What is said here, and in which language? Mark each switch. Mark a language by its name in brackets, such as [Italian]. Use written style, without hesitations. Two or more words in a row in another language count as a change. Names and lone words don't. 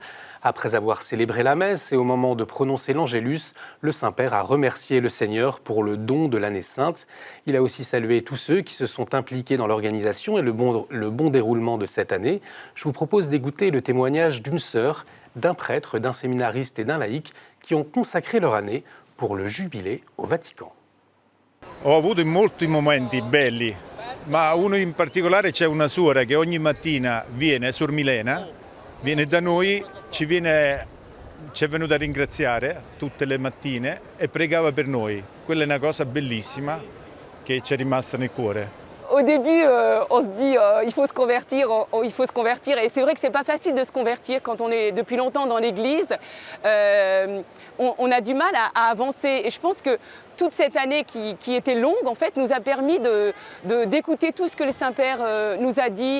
[French] Après avoir célébré la messe et au moment de prononcer l'Angélus, le Saint-Père a remercié le Seigneur pour le don de l'année sainte. Il a aussi salué tous ceux qui se sont impliqués dans l'organisation et le bon déroulement de cette année. Je vous propose d'écouter le témoignage d'une sœur, d'un prêtre, d'un séminariste et d'un laïc qui ont consacré leur année pour le jubilé au Vatican. [Italian] Ho avuto molti momenti belli, ma uno in particolare c'è una suora che ogni mattina viene, Suor Milena, viene da noi, ci è venuta a ringraziare tutte le mattine e pregava per noi. Quella è una cosa bellissima che ci è rimasta nel cuore. [French] Au début, on se dit il faut se convertir, et c'est vrai que c'est pas facile de se convertir quand on est depuis longtemps dans l'Église. On a du mal à avancer, et je pense que toute cette année qui était longue, en fait, nous a permis d'écouter tout ce que le Saint-Père nous a dit.